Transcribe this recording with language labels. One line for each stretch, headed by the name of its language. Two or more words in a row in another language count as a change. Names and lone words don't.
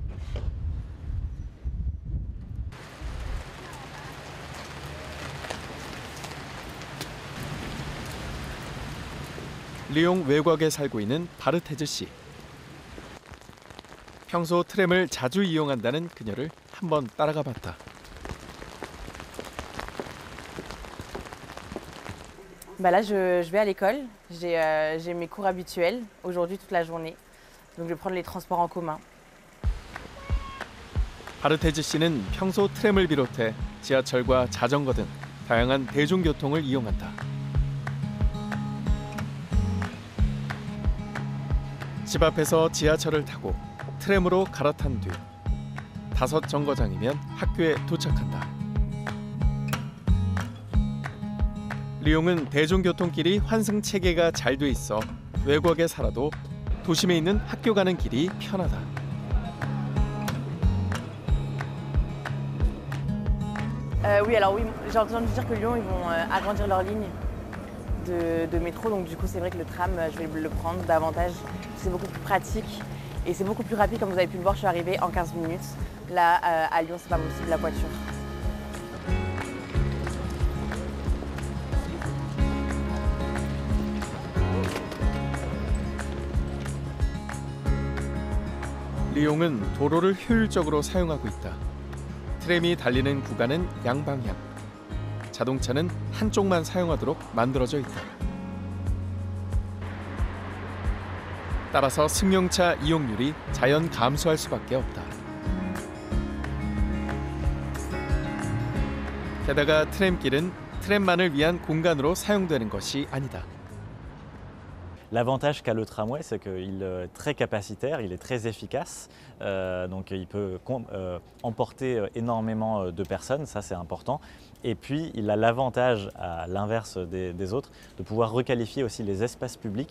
Korean: 리옹 외곽에 살고 있는 바르테즈 씨. 평소 트램을 자주 이용한다는 그녀를 한번 따라가 봤다.
French: Là, je vais à l'école. J'ai mes cours habituels aujourd'hui toute la journée. Donc, je vais prendre les transports en commun.
Korean: 바르테즈 씨는 평소 트램을 비롯해 지하철과 자전거 등 다양한 대중교통을 이용한다. 집 앞에서 지하철을 타고 트램으로 갈아탄 뒤 5 정거장이면 학교에 도착한다. 리옹은 대중교통길이 환승 체계가 잘 돼 있어 외곽에 살아도 도심에 있는 학교 가는 길이 편하다.
French: Oui, alors oui, j'ai entendu dire que Lyon, ils vont agrandir leur ligne de métro. Donc du coup, c'est vrai que le tram, je vais le prendre davantage. C'est beaucoup plus pratique et c'est beaucoup plus rapide. Comme vous avez pu le voir, je suis arrivée en 15 minutes. Là, à Lyon, c'est pas possible la voiture.
Korean: 리옹은 도로를 효율적으로 사용하고 있다. 트램이 달리는 구간은 양방향. 자동차는 한쪽만 사용하도록 만들어져 있다. 따라서 승용차 이용률이 자연 감소할 수밖에 없다. 게다가 트램길은 트램만을 위한 공간으로 사용되는 것이 아니다.
French: L'avantage qu'a le tramway, c'est qu'il est très capacitaire, il est très efficace, donc il peut emporter énormément de personnes, ça c'est important. Et puis il a l'avantage, à l'inverse des autres, de pouvoir requalifier aussi les espaces publics.